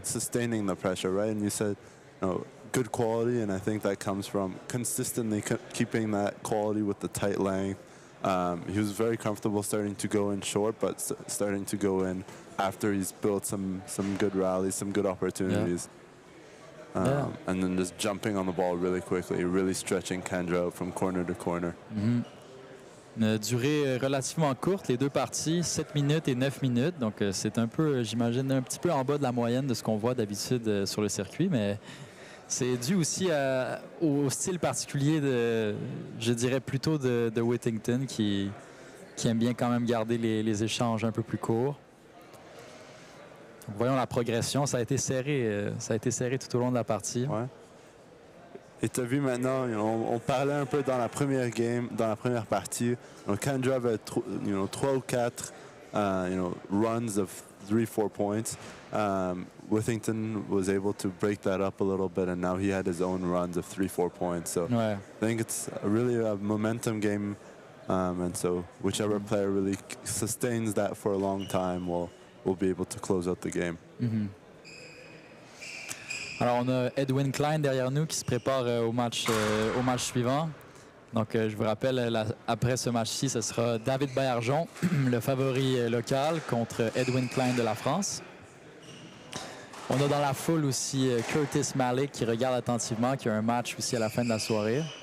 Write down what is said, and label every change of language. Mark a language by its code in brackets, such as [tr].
[en] sustaining the pressure, right? And you said, you know, good quality, and I think that comes from consistently keeping that quality with the tight length. He was very comfortable starting to go in short, but starting to go in after he's built some good rallies, some good opportunities. And then just jumping on the ball really quickly, really stretching Kandra out from corner to corner. [fr] Une durée relativement courte, les deux parties, 7 minutes et 9 minutes. Donc c'est un peu, j'imagine, un petit peu en bas de la moyenne de ce qu'on voit d'habitude sur le circuit, mais c'est dû aussi au style particulier je dirais plutôt de Withington qui aime bien quand même garder les échanges un peu plus courts. Donc, voyons la progression, ça a été serré tout au long de la partie. Ouais. Et tu as vu maintenant, on parlait un peu dans la première game, dans la première partie. Kandra avait 3 ou 4 [en] runs of 3-4 points. Withington was able to break that up a little bit, and now he had his own runs of 3-4 points. So I think it's really a momentum game, and so whichever player really sustains that for a long time will be able to close out the game. [fr] Alors, on a Edwin Clain derrière nous qui se prépare au match suivant. Donc, je vous rappelle, après ce match-ci, ce sera David Baillargeon, le favori local, contre Edwin Clain de la France. On a dans la foule aussi Curtis Malik qui regarde attentivement, qui a un match aussi à la fin de la soirée.